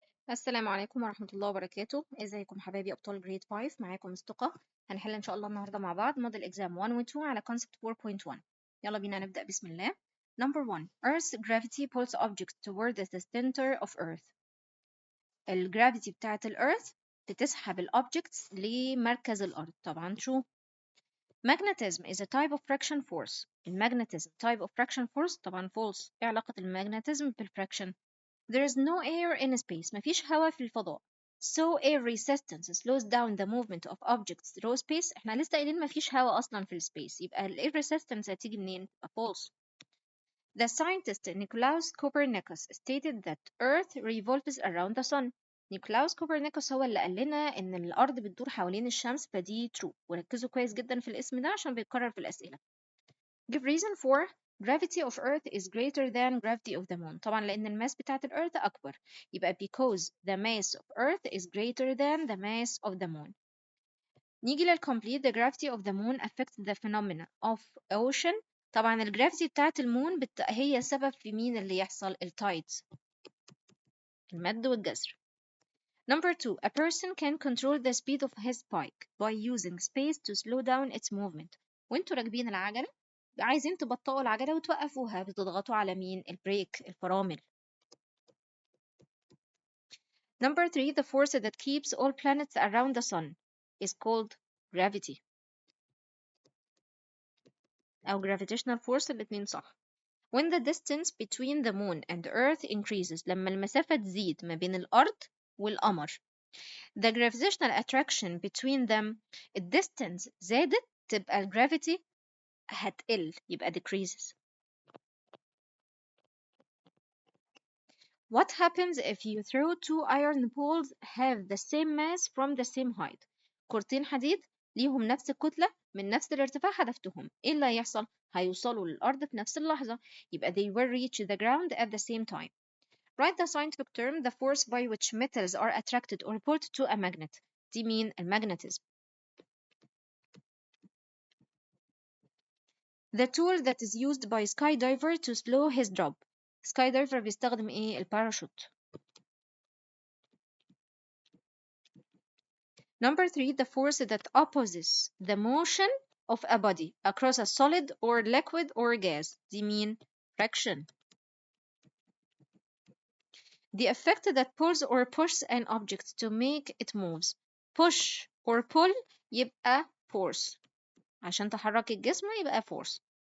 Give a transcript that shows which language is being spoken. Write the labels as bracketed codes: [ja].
[ar] السلام عليكم ورحمة الله وبركاته. ازيكم حبايبي أبطال جريد 5؟ معاكم مستقى. هنحل إن شاء الله النهاردة مع بعض موديل إكزام 1 و 2 على concept 4.1. يلا بينا نبدأ بسم الله. [en] Number 1. Earth's gravity pulls objects toward the center of Earth. [ar] الجرافيتي بتاعة الأرث بتسحب الأوبجكتس لمركز الأرض. طبعا true. [en] Magnetism is a type of friction force. المagnetism type of friction force. طبعا false. [ar] ايه علاقة المagnetism بالفريكشن؟ [en] There is no air in space. [ar] مفيش هواء في الفضاء. [en] So air resistance slows down the movement of objects through space. [ar] احنا لسه قايلين مفيش هواء أصلا في السبيس، يبقى ال air resistance هتيجي منين؟ false. [en] The scientist Nicolaus Copernicus stated that Earth revolves around the sun. [ar] نيكولاوس كوبرنيكوس هو اللي قال لنا إن الأرض بتدور حوالين الشمس، فدي true. وركزوا كويس جدا في الاسم ده عشان بيتكرر في الأسئلة. [en] Give reason for gravity of Earth is greater than gravity of the moon. [ar] طبعا لأن الماس بتاعت الأرض أكبر، يبقى [en] because the mass of Earth is greater than the mass of the moon. [ar] نيجي للcomplete. [en] The gravity of the moon affects the phenomena of ocean. [ar] طبعا الجرافيتي بتاعت المون هي سبب في مين اللي يحصل؟ التايدز، المد والجزر. [en] Number 2. A person can control the speed of his bike by using space to slow down its movement. [ar] وانتوا راكبين العجلة عايزين تبطئوا العجلة وتوقفوها، بتضغطوا على مين؟ البريك، الفرامل. [en] Number 3. The force that keeps all planets around the sun is called gravity أو gravitational force. [ar] الاتنين صح. [en] When the distance between the moon and earth increases. [ar] لما المسافة تزيد ما بين الأرض والقمر. [en] The gravitational attraction between them. [ar] الديستنس زادت تبقى الجرافيتي هتقل، يبقى decreases. [en] What happens if you throw two iron poles have the same mass from the same height? [ar] كورتين حديد ليهم نفس الكتلة من نفس الارتفاع حذفتهم، ايه اللي هيحصل؟ هيوصلوا للأرض في نفس اللحظة، يبقى [en] they will reach the ground at the same time. Write the scientific term the force by which metals are attracted or pulled to a magnet. [ar] دي مين؟ المagnetism. [en] The tool that is used by skydiver to slow his drop. [ar] skydiver بيستخدم ايه؟ الباراشوت. [en] Number 3. The force that opposes the motion of a body across a solid or liquid or gas. [ar] دي مين؟ friction. [en] The effect that pulls or pushes an object to make it moves. push or pull يبقى force. [ar] عشان تحرك الجسم يبقى force.